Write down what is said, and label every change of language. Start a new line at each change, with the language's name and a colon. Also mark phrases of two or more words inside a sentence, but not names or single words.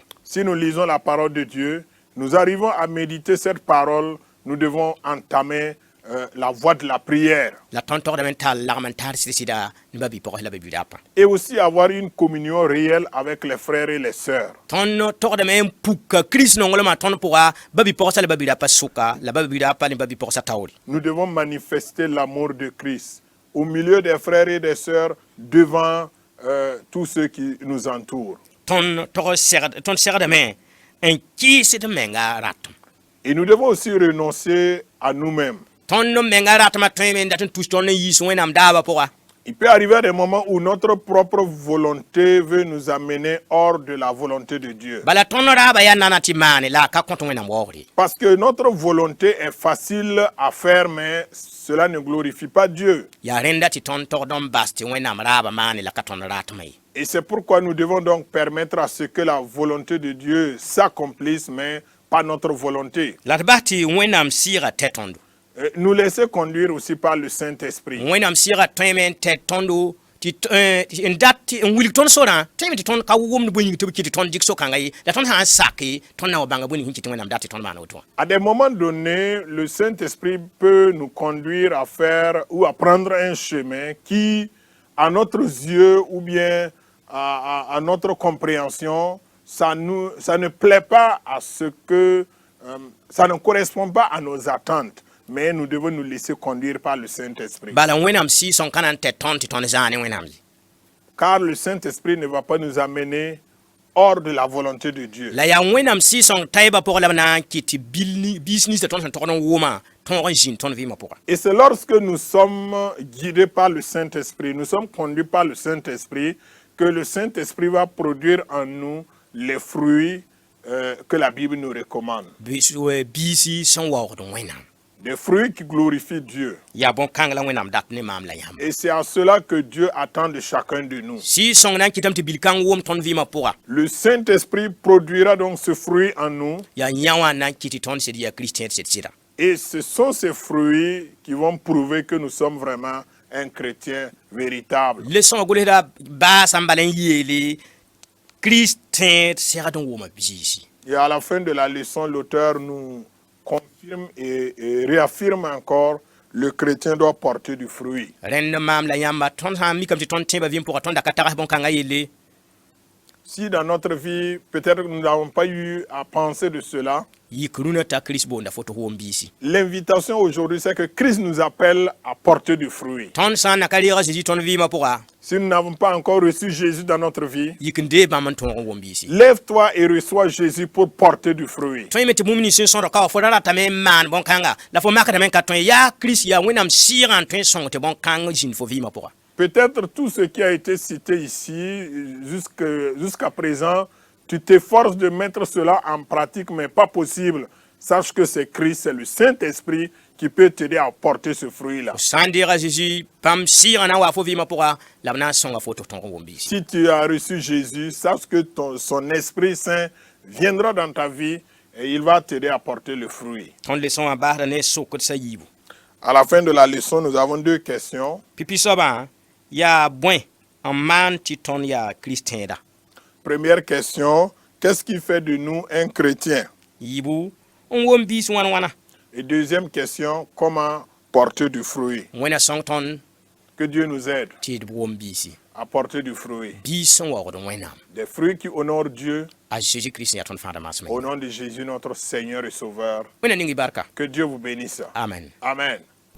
French: Si nous lisons la parole de Dieu, nous arrivons à méditer cette parole, nous devons entamer la voie de la prière
Mossi: la tõnd togdame n tar lagm n tar sɩd-sɩda ne ba-bi-pʋgs la ba-bi-raapã
French: et aussi avoir une communion réelle avec les frères et les sœurs.
Mossi: tõnd togdame n puka kirist nonglmã tõnd pʋga ba-bi-pʋgsã la ba-bi-raapã sʋka la ba-bi-raapã ne ba-bi-pʋgsã taoore
French: Nous devons manifester l'amour de Christ au milieu des frères et des sœurs devant tous ceux qui nous entourent.
Mossi: tõnd segdame n kɩɩsd menga ratem
French: Et nous devons aussi renoncer à nous-mêmes.
Mossi: tõnd menga ratmã tõeme n dat n tus tõnd n yiis wẽnnaam daabã pʋga
French: Il peut arriver des moments où notre propre volonté veut nous amener hors de la volonté de Dieu.
Mossi: bala tõnd raabã yaa nana tɩ maane la a ka kõt wẽnnaam waoogre
French: Parce que notre volonté est facile à faire, mais cela ne glorifie pas Dieu.
Mossi: yaa rẽnda tɩ tõnd togd n bas tɩ wẽnnaam raabã maane la ka tõnd ratmã ye
French: Et c'est pourquoi nous devons donc permettre à ce que la volonté de Dieu s'accomplisse, mais pas notre volonté.
Mossi: la d bas tɩ wẽnnaam sɩɩga tɛ tõndo
French: Nous laisser conduire aussi par le Saint-Esprit.
Mossi: wẽnnaam sɩɩga tõeme n tɛ tõndo tɩ n dat n wilg tõnd sorã tõeme tɩ tõnd ka wʋmd bõe yĩng tɩ b kɩ tɩ tõnd dɩk so-kãnga ye la tõnd sã n sak tõnd na wa bãnga bõe ning sẽn kɩ tɩ wẽnnaam dat tɩ tõnd maana woto wã
French: À des moments donnés, le Saint-Esprit peut nous conduire à faire ou à prendre un chemin qui, à notre yeux ou bien à notre compréhension, ça ne plaît pas à ce que, ça ne correspond pas à nos attentes. Mais nous devons nous laisser conduire par le Saint-Esprit.
Mossi: bala wẽnnaam sɩɩsõng ka na n tɛ tõnd tɩ tõnd zãane wẽnnaam ye
French: Car le Saint-Esprit ne va pas nous amener hors de la volonté de Dieu.
Mossi: la yaa wẽnnaam sɩɩsõng taɩbã pʋgã la b na n kɩ tɩ biis ninsã tõnd sẽn togd n wʋma tõog n zĩnd tõnd vɩɩmã pʋga
French: Et c'est lorsque nous sommes guidés par le Saint-Esprit, nous sommes conduits par le Saint-Esprit, que le Saint-Esprit va produire en nous les fruits que la Bible nous recommande.
Mossi: biisi sẽn waoogd wẽnnaam
French: Des fruits qui glorifient Dieu.
Mossi: yaa bõn-kãng la wẽnnaam dat ne maam la yãmb
French: Et c'est à cela que Dieu attend de chacun de nous.
Mossi: sɩɩsõng na n kɩtame tɩ bil-kãng wʋm tõnd vɩɩmã pʋga
French: Le Saint-Esprit produira donc ce fruit en nous.
Mossi: yaa yã wã na n kɩ tɩ tõnd sɩd yaa kiristẽed sɩd-sɩda
French: Et ce sont ces fruits qui vont prouver que nous sommes vraiment un chrétien véritable.
Mossi: le sõng gʋlsda baasã n bala n yeele kiristẽed segd n wʋma biisi
French: Et à la fin de la leçon, l'auteur nous confirme et réaffirme encore le chrétien doit porter du fruit.
Mossi: rẽnd maam la yãmba tõnd sã n mikame tɩ tõnd tẽebã vɩɩm pʋga tõnd da ka tags bõn-kãngã yelle
French: Si dans notre vie, peut-être nous n'avons pas eu à penser de cela,
Mossi: yik rũnã t'a kirist boonda fo tɩ f wʋm biisi
French: l'invitation aujourd'hui, c'est que Christ nous appelle à porter du fruit.
Mossi: tõnd sã n na ka reega zeezi tõnd vɩɩmã pʋga
French: Si nous n'avons pas encore reçu Jésus dans notre vie,
Mossi: yik n dee bãmb n tõog n wʋm biisi
French: lève-toi et reçois Jésus pour porter du fruit.
Mossi: tõe me tɩ bũmb nins sẽn sõdg ka wa fo ra ratame n maan bõn-kãnga la fo makdame n ka tõe yaa kirist yaa wẽnnaam sɩɩgã n tõe n sõng tɩ bõn-kãng zĩnd fo vɩɩmã pʋga
French: Peut-être tout ce qui a été cité ici jusqu'à présent, tu t'efforces de mettre cela en pratique, mais pas possible. Sache que c'est Christ, c'est le Saint-Esprit qui peut t'aider à porter ce fruit-là.
Mossi: sã n deega zeezi bãmb sɩɩgã na n wa fo vɩɩmã pʋga la b na n sõnga fo tɩ f tõog n wʋm biisi
French: Si tu as reçu Jésus, sache que son Esprit Saint viendra dans ta vie et il va t'aider à porter le fruit.
Mossi: tõnd leçon wã baasda ne sokd sã yiibu
French: À la fin de la leçon, nous avons deux questions.
Mossi: pipi soabã yaa bõe n maan tɩ tõnd yaa kiristẽeda
French: Première question, qu'est-ce qui fait de nous un chrétien?
Mossi: yiibu n wʋm biis wãn-wãna
French: Et deuxième question, comment porter du fruit?
Mossi: wẽna sõng tõnd
French: Que Dieu nous aide
Mossi: tɩ d wʋm biisi
French: à porter du fruit.
Mossi: biis sẽn waoogd wẽnnaam
French: Des fruits qui honorent Dieu
Mossi: a Jésus Christ yaa tõnd fãada maasem
French: au nom de Jésus, notre Seigneur et Sauveur.
Mossi: wẽnna ning y barka
French: Que Dieu vous bénisse.
Mossi: amen
French: Amen.